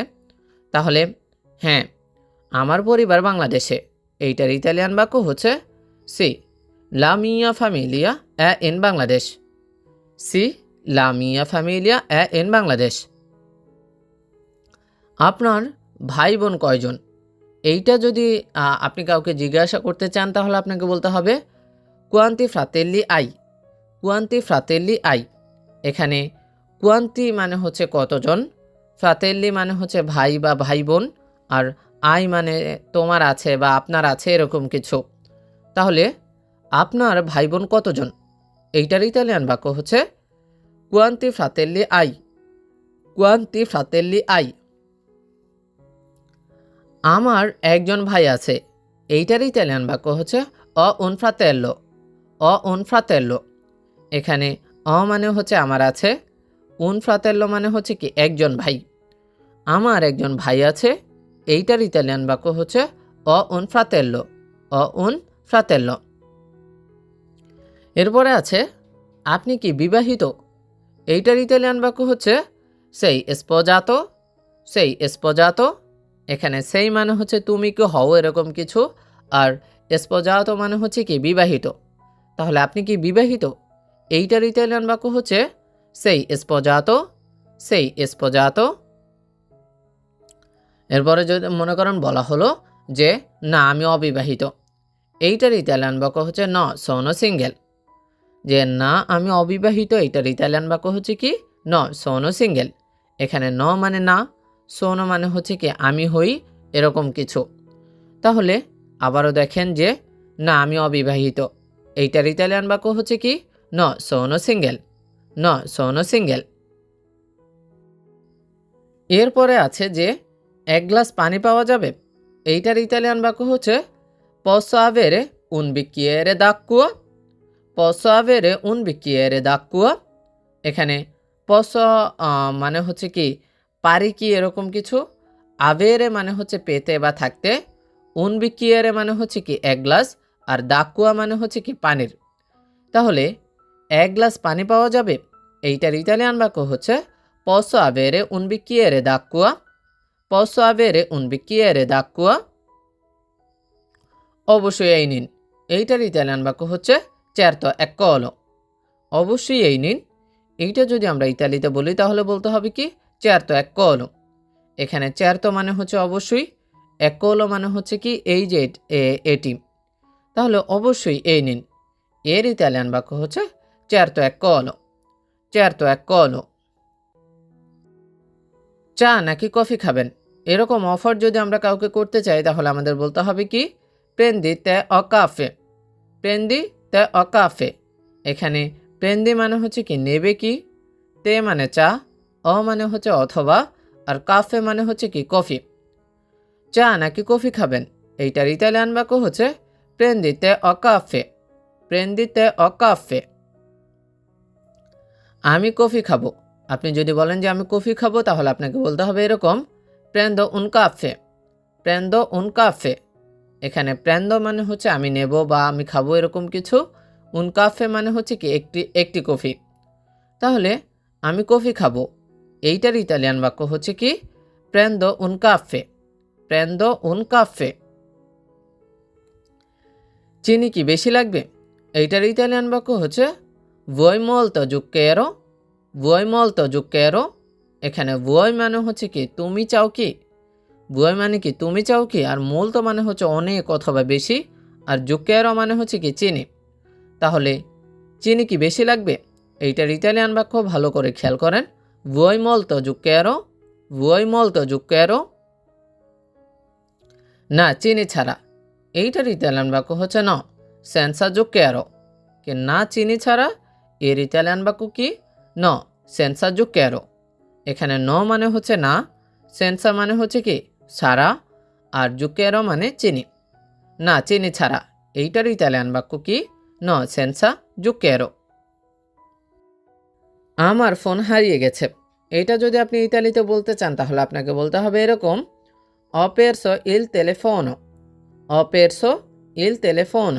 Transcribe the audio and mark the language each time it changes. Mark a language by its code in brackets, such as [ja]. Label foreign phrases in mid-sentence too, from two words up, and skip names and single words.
[bn] তাহলে হ্যাঁ আমার পরিবার বাংলাদেশে এইটার ইতালিয়ান বাক্য হচ্ছে [it] sì la mia famiglia in Bangladesh. sì la mia famiglia in Bangladesh. [bn] আপনার ভাই বোন কয়জন এইটা যদি আপনি কাউকে জিজ্ঞাসা করতে চান তাহলে আপনাকে বলতে হবে [it] quanti fratelli hai। quanti fratelli hai। [bn] এখানে quanti মানে হচ্ছে কতজন, fratelli মানে হচ্ছে ভাই বা ভাই বোন, আর আই মানে তোমার আছে বা আপনার আছে এরকম কিছু। তাহলে আপনার ভাই বোন কতজন এইটার ইতালিয়ান বাক্য হচ্ছে [it] quanti fratelli hai। quanti fratelli hai। [bn] আমার একজন ভাই আছে এইটার ইতালিয়ান বাক্য হচ্ছে [it] un fratello। un fratello। [bn] এখানে মানে হচ্ছে আমার আছে, [it] un fratello [bn] মানে হচ্ছে কি একজন ভাই। আমার একজন ভাই আছে এইটার ইতালিয়ান বাক্য হচ্ছে [it] un fratello। un fratello। [bn] এরপরে আছে আপনি কি বিবাহিত এইটার ইতালিয়ান বাক্য হচ্ছে [it] sei sposato। sei sposato। [bn] এখানে সেই মানে হচ্ছে তুমি কি হও এরকম কিছু, আর sposato মানে হচ্ছে কি বিবাহিত। তাহলে আপনি কি বিবাহিত এইটার ইতালিয়ান বাক্য হচ্ছে [it] sei sposato। sei sposato? [bn] এরপরে যদি মনে করেন বলা হলো যে না আমি অবিবাহিত, এইটার ইতালিয়ান বাক্য হচ্ছে [it] no sono single. [bn] যে না আমি অবিবাহিত, এইটার ইতালিয়ান বাক্য হচ্ছে কি [it] no sono single. [bn] এখানে ন মানে না, সোনো মানে হচ্ছে কি আমি হই, এরকম কিছু। তাহলে আবারও দেখেন যে না আমি অবিবাহিত, এইটার ইতালিয়ান বাক্য হচ্ছে কি [it] no sono single, no sono single. [bn] এরপরে আছে যে এক গ্লাস পানি পাওয়া যাবে, এইটার ইতালিয়ান বাক্য হচ্ছে [it] posso avere un bicchiere d'acqua? posso avere un bicchiere d'acqua? [bn] এখানে posso মানে হচ্ছে কি পারি কি, এরকম কিছু। avere মানে হচ্ছে পেতে বা থাকতে, [it] un bicchiere [bn] মানে হচ্ছে কি এক গ্লাস, আর d'acqua মানে হচ্ছে কি পানির। তাহলে এক গ্লাস পানি পাওয়া যাবে, এইটার ইতালিয়ান বাক্য হচ্ছে [it] posso avere un bicchiere d'acqua? posso avere un bicchiere d'acqua? [bn] অবশ্যই এই নিন, এইটার ইতালিয়ান বাক্য হচ্ছে [it] certo eccolo। [bn] অবশ্যই এই নিন, এইটা যদি আমরা ইতালিতে বলি তাহলে বলতে হবে কি [it] certo eccolo। [bn] এখানে certo মানে হচ্ছে অবশ্যই, eccolo মানে হচ্ছে কি এই যে এটি। তাহলে অবশ্যই এই নিন, এর ইতালিয়ান বাক্য হচ্ছে [it] certo eccolo, certo eccolo। [bn] চা নাকি কফি খাবেন, এরকম অফার যদি আমরা কাউকে করতে চাই তাহলে আমাদের বলতে হবে কি [it] prendi tè o caffè, prendi tè o caffè। [bn] এখানে prendi মানে হচ্ছে কি নেবে কি, তে মানে চা, অ মানে হচ্ছে অথবা, আর কাফে মানে হচ্ছে কি কফি। চা নাকি কফি খাবেন, এইটার ইতালিয়ান বাক্য হচ্ছে [it] prendi tè o caffè, prendi tè o caffè। [bn] আমি কফি খাবো, আপনি যদি বলেন যে আমি কফি খাবো তাহলে আপনাকে বলতে হবে এরকম [it] prendo un caffè, prendo un caffè। [bn] এখানে প্র্যান্দ মানে হচ্ছে আমি নেব বা আমি খাবো, এরকম কিছু। [it] un caffè [bn] মানে হচ্ছে কি একটি কফি। তাহলে আমি কফি খাবো, এইটার ইতালিয়ান বাক্য হচ্ছে কি [it] prendo un caffè, prendo un caffè. [bn] চিনি কি বেশি লাগবে, এইটার ইতালিয়ান বাক্য হচ্ছে [it] vuoi molto zucchero, vuoi molto zucchero। [bn] এখানে vuoi মানে হচ্ছে কি তুমি চাও কি, বুয়াই মানে কি তুমি চাও কি, আর মোলতো মানে হচ্ছে অনেক অথবা বেশি, আর জুকেরো মানে হচ্ছে কি চিনি। তাহলে চিনি কি বেশি লাগবে, এইটার ইতালিয়ান বাক্য ভালো করে খেয়াল করেন [it] vuoi molto zucchero, vuoi molto zucchero। [bn] না চিনি ছাড়া, এইটার ইতালিয়ান বাক্য হচ্ছে [it] no senza zucchero. [bn] কি না চিনি ছাড়া, এর ইতালিয়ান বাক্য কি [it] no senza zucchero. [bn] এখানে ন মানে হচ্ছে না, সেন্সা মানে হচ্ছে কি ছাড়া, আর জুকেরো মানে চিনি। না চিনি ছাড়া, এইটার ইতালিয়ান বাক্য কি [it] no senza zucchero. [bn] আমার ফোন হারিয়ে গেছে, এইটা যদি আপনি ইতালিতে বলতে চান তাহলে আপনাকে বলতে হবে এরকম [it] ho perso il telefono, ho perso il telefono।